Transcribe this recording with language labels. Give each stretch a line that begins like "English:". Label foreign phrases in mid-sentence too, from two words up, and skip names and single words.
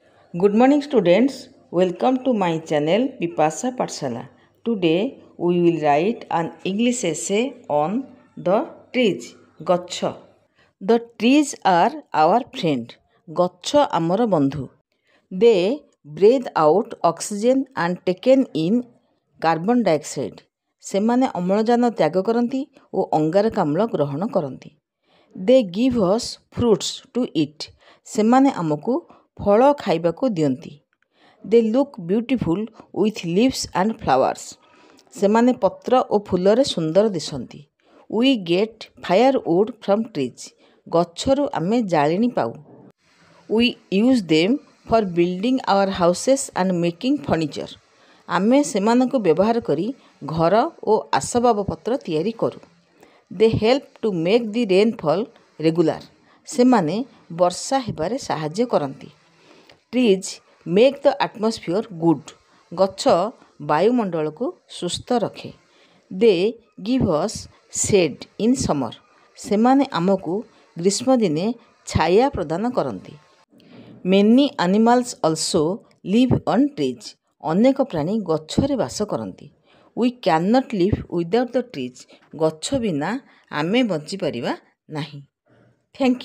English: Good morning students, welcome to my channel Bipasa Pathshala. Today we will write an English essay on the trees.
Odia: ଗଛ.
English: The trees are our friend.
Odia: ଗଛ ଆମର ବନ୍ଧୁ.
English: They breathe out oxygen and taken in carbon dioxide.
Odia: ସେମାନେ ଅମ୍ଳଜାନ ତ୍ୟାଗ କରନ୍ତି ଓ ଅଙ୍ଗାରକାମ୍ଳ ଗ୍ରହଣ କରନ୍ତି.
English: They give us fruits to eat.
Odia: ସେମାନେ ଆମକୁ ଫଳ ଖାଇବାକୁ ଦିଅନ୍ତି.
English: They look beautiful with leaves and flowers.
Odia: ସେମାନେ ପତ୍ର ଓ ଫୁଲରେ ସୁନ୍ଦର ଦିଶନ୍ତି.
English: We get firewood from trees.
Odia: ଗଛରୁ ଆମେ ଜାଳେଣି ପାଉ.
English: We use them for building our houses and making furniture.
Odia: ଆମେ ସେମାନଙ୍କୁ ବ୍ୟବହାର କରି ଘର ଓ ଆସବାବପତ୍ର ତିଆରି କରୁ.
English: They help to make the rainfall regular.
Odia: ସେମାନେ ବର୍ଷା ହେବାରେ ସାହାଯ୍ୟ କରନ୍ତି.
English: Trees make the atmosphere good.
Odia: ଗଛ ବାୟୁମଣ୍ଡଳକୁ ସୁସ୍ଥ ରଖେ.
English: They give us shade in summer.
Odia: ସେମାନେ ଆମକୁ ଗ୍ରୀଷ୍ମ ଦିନେ ଛାୟା ପ୍ରଦାନ କରନ୍ତି.
English: Many animals also live on trees.
Odia: ଅନେକ ପ୍ରାଣୀ ଗଛରେ ବାସ କରନ୍ତି.
English: We cannot live without the trees.
Odia: ଗଛ ବିନା ଆମେ ବଞ୍ଚିପାରିବା ନାହିଁ.
English: Thank you.